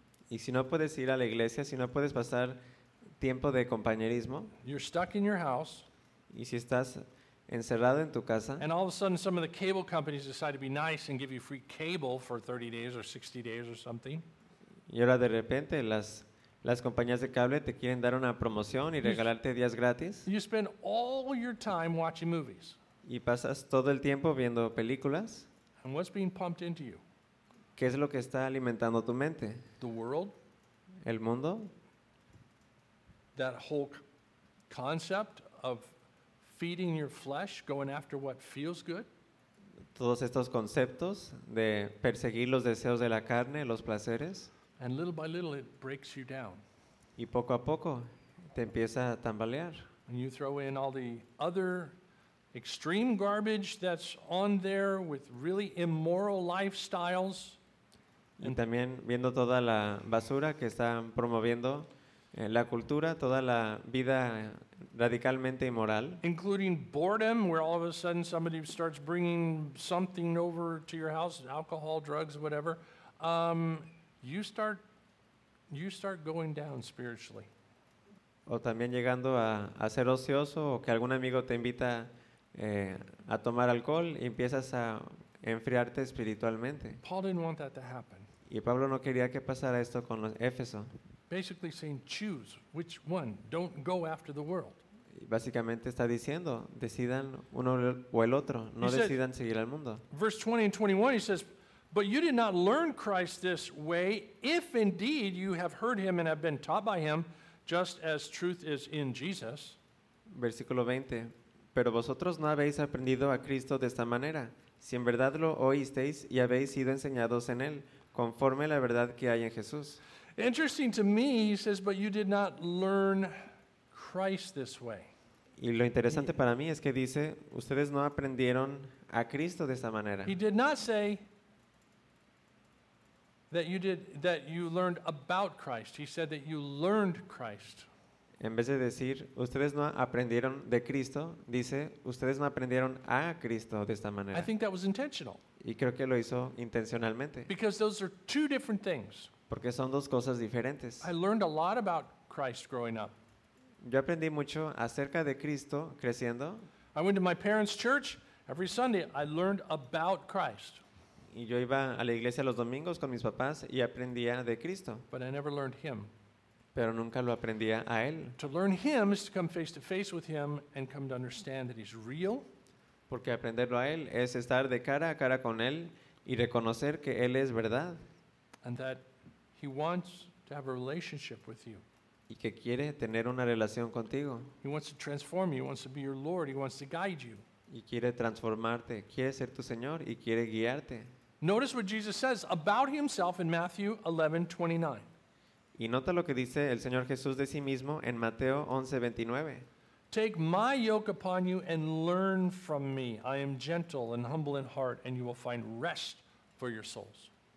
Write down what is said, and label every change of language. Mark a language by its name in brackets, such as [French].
[Spanish] Y si no puedes ir a la iglesia, si no puedes pasar tiempo de compañerismo, [English] you're stuck in your house, [Spanish] y si estás encerrado en tu casa, [English] and all of a sudden some of the cable companies decide to be nice and give you free cable for 30 days or 60 days or something. [Spanish] Y ahora de repente las compañías de cable te quieren dar una promoción y regalarte días gratis. [English] You spend all your time watching movies. [Spanish] Y pasas todo el tiempo viendo películas. [English] And what's being pumped into you? [Spanish] ¿Qué es lo que está alimentando tu mente? [English] The world? [Spanish] ¿El mundo? [English] That whole concept of feeding your flesh, going after what feels good? [Spanish] Todos estos conceptos de perseguir los deseos de la carne, los placeres. [English] And little by little it breaks you down. [Spanish] Y poco a poco te empieza a tambalear. [English] And you throw in all the other extreme garbage that's on there with really immoral lifestyles. [Spanish] Y también viendo toda la basura que están promoviendo la cultura, toda la vida radicalmente inmoral. [English] Including boredom, where all of a sudden somebody starts bringing something over to your house, alcohol, drugs, whatever. You start going down spiritually. [Spanish] O también llegando a ser ocioso o que algún amigo te invita a tomar alcohol y empiezas a enfriarte espiritualmente. [English] Paul didn't want that to happen. [Spanish] Y Pablo no quería que pasara esto con Éfeso. [English] Basically saying choose which one, don't go after the world. [Spanish] básicamente está diciendo, decidan uno o el otro, no [English] he [Spanish] decidan [English] said, [Spanish] seguir al mundo. [English] Verse 20 and 21, he says, but you did not learn Christ this way, if indeed you have heard him and have been taught by him, just as truth is in Jesus. [Spanish] Versículo 20, pero vosotros no habéis aprendido a Cristo de esta manera, si en verdad lo oísteis y habéis sido enseñados en él, conforme la verdad que hay en Jesús. [English] Interesting to me, he says, but you did not learn Christ this way. [Spanish] Y lo interesante para mí es que dice, ustedes no aprendieron a Cristo de esta manera. [English] He did not say that you learned about Christ. He said that you learned Christ. [Spanish] En vez de decir, ustedes no aprendieron de Cristo, dice, ustedes no aprendieron a Cristo de esta manera. [English] I think that was intentional. [Spanish] Y creo que lo hizo intencionalmente. [English] Because those are two different things. [Spanish] Porque son dos cosas diferentes. [English] I learned a lot about Christ growing up. [Spanish] Yo aprendí mucho acerca de Cristo creciendo. [English] I went to my parents' church every Sunday. I learned about Christ. [Spanish] Y yo iba a la iglesia los domingos con mis papás y aprendía de Cristo. [English] But I never learned him. [Spanish] Pero nunca lo aprendía a él. [English] To learn him is to come face to face with him and come to understand that he's real. [Spanish] Porque aprenderlo a él es estar de cara a cara con él y reconocer que él es verdad. [English] And that he wants to have a relationship with you. [Spanish] Y que quiere tener una relación contigo. [English] He wants to transform you, he wants to be your Lord, he wants to guide you. [Spanish] Y quiere transformarte, quiere ser tu Señor y quiere guiarte. [English] Notice what Jesus says about himself in Matthew 11:29. [Spanish] Y nota lo que dice el Señor Jesús de sí mismo en Mateo 11:29. [English] Take my yoke upon you and learn from me. I am gentle and humble in heart, and you will find rest for your souls.